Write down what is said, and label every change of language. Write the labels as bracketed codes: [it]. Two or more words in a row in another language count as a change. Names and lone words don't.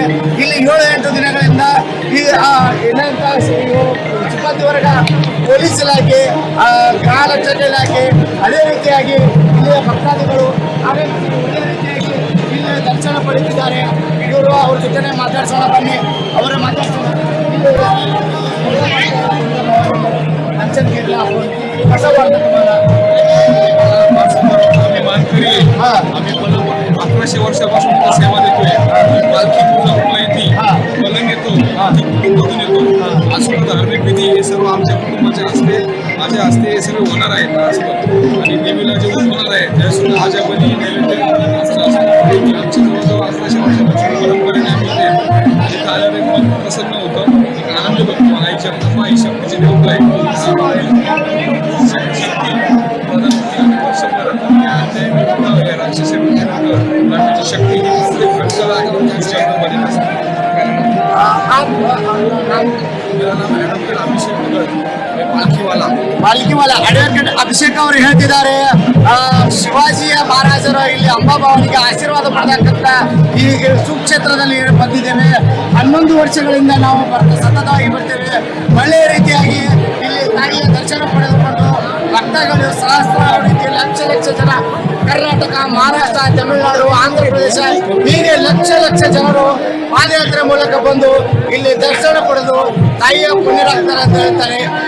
[kn] ಇಲ್ಲಿ 7-8 ದಿನಗಳಿಂದ ಈ ಸಿಬ್ಬಂದಿ ವರ್ಗ, ಪೊಲೀಸ್ ಇಲಾಖೆ, ಗೃಹ ರಕ್ಷಣೆ ಇಲಾಖೆ, ಅದೇ ರೀತಿಯಾಗಿ ಇಲ್ಲಿಯ ಭಕ್ತಾದಿಗಳು ಆಗಮಿಸಿ ಒಳ್ಳೆಯ ರೀತಿಯಾಗಿ ಇಲ್ಲಿ ದರ್ಶನ ಪಡೆದಿದ್ದಾರೆ. ಇವರು ಅವ್ರ ಜೊತೆ ಮಾತಾಡ್ಸೋಣ, ಬನ್ನಿ ಅವರ ಮಾತಾಡ್ಸೋಣ. [mr] आम्ही 1100 वर्षापासून सेवा देतोय. पालखी तुळजापूरला येते, पलंग येतो, कुटुंबातून येतो. असं धार्मिक विधी हे सर्व आमच्या कुटुंबाच्या हस्ते, माझ्या हस्ते हे सर्व होणार आहेत. आणि देवीला जे होणार आहे त्यासुद्धा माझ्या बली नैवेद्य आमच्या जवळजवळ 1100 वर्षापासून परंपरेने आम्ही ते आणि आल्याने मन प्रसन्न होतं, एक आनंद बघतो. आईच्या आई शक्तीची देवता आहे. [hi] शक्ती शक्ति मेरा नाम एडवोकेट अभिषेक नगर, [kn] ಪಾಲ್ಕಿವಾಲ ಅಡ್ವೊಕೇಟ್ ಅಭಿಷೇಕ್ ಅವರು ಹೇಳ್ತಿದ್ದಾರೆ, ಶಿವಾಜಿಯ ಮಹಾರಾಜರು ಇಲ್ಲಿ ಅಂಬಾಭವಾನಿಗೆ ಆಶೀರ್ವಾದ ಮಾಡತಕ್ಕಂಥ ಈ ಸುಕ್ಷೇತ್ರದಲ್ಲಿ ಬಂದಿದ್ದೇವೆ. 11 ವರ್ಷಗಳಿಂದ ನಾವು ಸತತವಾಗಿ ಬರ್ತೇವೆ. ಒಳ್ಳೆಯ ರೀತಿಯಾಗಿ ಇಲ್ಲಿ ತಾಯಿಯ ದರ್ಶನ ಪಡೆದುಕೊಂಡು ಭಕ್ತಗಳು ಸಹಸ್ರಾರು ರೀತಿ ಲಕ್ಷ ಜನ ಕರ್ನಾಟಕ, ಮಹಾರಾಷ್ಟ್ರ, ತಮಿಳುನಾಡು, ಆಂಧ್ರಪ್ರದೇಶ ಹೀಗೆ ಲಕ್ಷ ಜನರು ಪಾದಯಾತ್ರೆ ಮೂಲಕ ಬಂದು ಇಲ್ಲಿ ದರ್ಶನ ಪಡೆದು ತಾಯಿಯ ಪುಣ್ಯರಾಗ್ತಾರೆ ಅಂತ ಹೇಳ್ತಾರೆ.